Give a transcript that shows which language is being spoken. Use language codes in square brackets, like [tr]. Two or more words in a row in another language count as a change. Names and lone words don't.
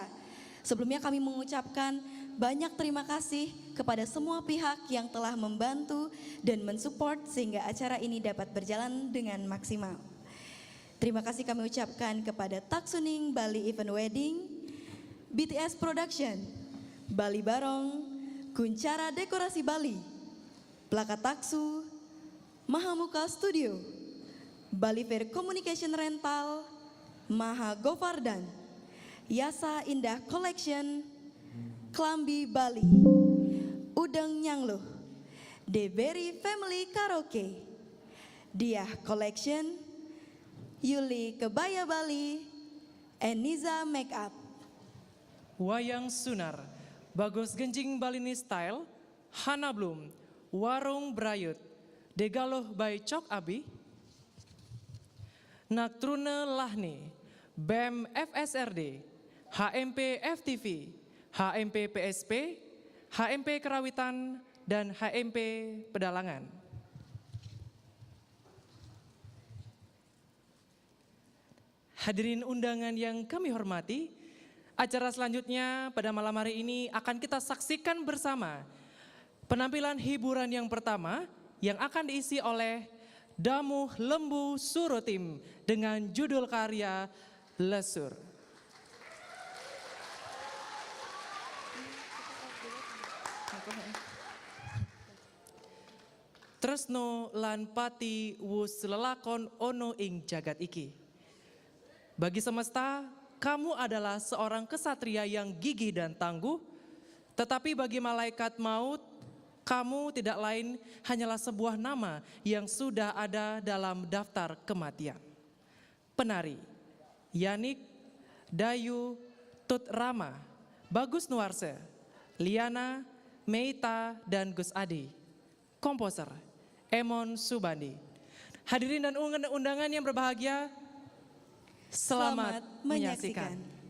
[id] Sebelumnya kami mengucapkan banyak terima kasih kepada semua pihak yang telah membantu dan mensupport sehingga acara ini dapat berjalan dengan maksimal. Terima kasih kami ucapkan kepada Taksuning Bali Event Wedding, BTS Production, Bali Barong, Kuncara Dekorasi Bali, Plaka Taksu, Mahamuka Studio, Bali Fair Communication Rental, Maha Govardan, Yasa Indah Collection, Klambi Bali, Udeng Nyangluh, The Berry Family Karaoke, Diah Collection, Yuli Kebaya Bali, and Niza Makeup. Wayang Sunar, Bagus Genjing Balini Style, Hana Bloom, Warung Brayut, Degaloh by Cok Abi, Naktrune Lahni, BEM FSRD, HMP FTV, HMP PSP, HMP Kerawitan, dan HMP Pedalangan. Hadirin undangan yang kami hormati, acara selanjutnya pada malam hari ini akan kita saksikan bersama penampilan hiburan yang pertama yang akan diisi oleh Damuh Lembu Surotim dengan judul karya Lesur. [jv] Tresno lan pati wus lelakon ono ing jagat iki. [id] Bagi semesta, kamu adalah seorang kesatria yang gigih dan tangguh, tetapi bagi malaikat maut, kamu tidak lain hanyalah sebuah nama yang sudah ada dalam daftar kematian. Penari, Yanik Dayu Tut Rama, Bagus Nuarse, Liana, Meita, dan Gus Adi. Komposer Emon Subandi. Hadirin dan undangan yang berbahagia, selamat menyaksikan.